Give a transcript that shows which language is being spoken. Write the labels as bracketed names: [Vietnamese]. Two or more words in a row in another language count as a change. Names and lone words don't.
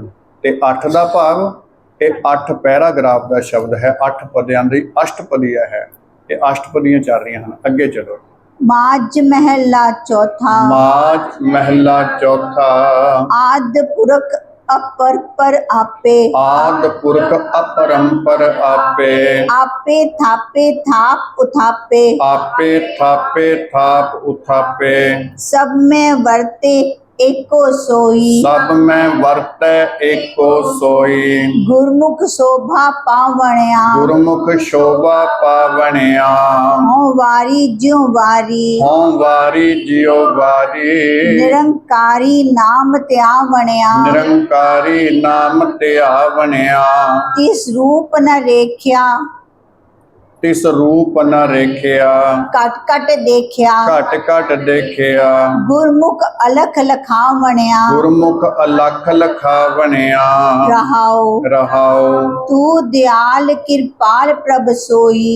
[Hindi] ते 8 का भाव ये 8 पैराग्राफ का शब्द है, 8 [Punjabi] ਪਦੀਆਂ ਦੀ ਅਸ਼ਟਪਦੀਆ [Hindi] है। ये अष्टपदियां चल रही हैं। [Punjabi] ਅਗੇ ਚਲੋ। ਮਾਝ ਮਹਲਾ ਚੌਥਾ, ਮਾਝ ਮਹਲਾ ਚੌਥਾ, ਆਦਿ ਪੁਰਖ ਅਪਰ ਪਰ ਆਪੇ, ਆਦਿ ਪੁਰਖ ਅਪਰੰਪਰ ਆਪੇ, ਆਪੇ ਥਾਪੇ ਥਾਪਿ ਉਥਾਪੇ, ਆਪੇ ਥਾਪੇ ਥਾਪਿ ਉਥਾਪੇ, ਸਭ ਮਹਿ ਵਰਤੇ ਏਕੋ ਸੋਈ, ਸਭ ਮਹਿ ਵਰਤੈ ਏਕੋ ਸੋਈ, ਗੁਰਮੁਖਿ ਸੋਭਾ ਪਾਵਣਿਆ, ਗੁਰਮੁਖਿ ਸੋਭਾ ਪਾਵਣਿਆ, ਹਉ ਵਾਰੀ ਜਿਉ ਵਾਰੀ, ਹਉ ਵਾਰੀ ਜਿਉ ਵਾਰੀ, ਨਿਰੰਕਾਰੀ ਨਾਮੁ ਧਿਆਵਣਿਆ, ਨਿਰੰਕਾਰੀ ਨਾਮੁ ਧਿਆਵਣਿਆ, ਤਿਸੁ ਰੂਪੁ ਨ ਰੇਖਿਆ, ਤਿਸ ਰੂਪ ਨ ਰੇਖਿਆ ਘਟ ਘਟ ਦੇਖਿਆ ਘਟ ਘਟ ਦੇਖਿਆ ਗੁਰਮੁਖ ਅਲਖ ਲਖਾਵਣਿਆ ਗੁਰਮੁਖ ਅਲਖ ਲਖਾਵਣਿਆ ਰਹਾਉ ਰਹਾਉ ਤੂੰ ਦਿਆਲ ਕਿਰਪਾਲ ਪ੍ਰਭ ਸੋਈ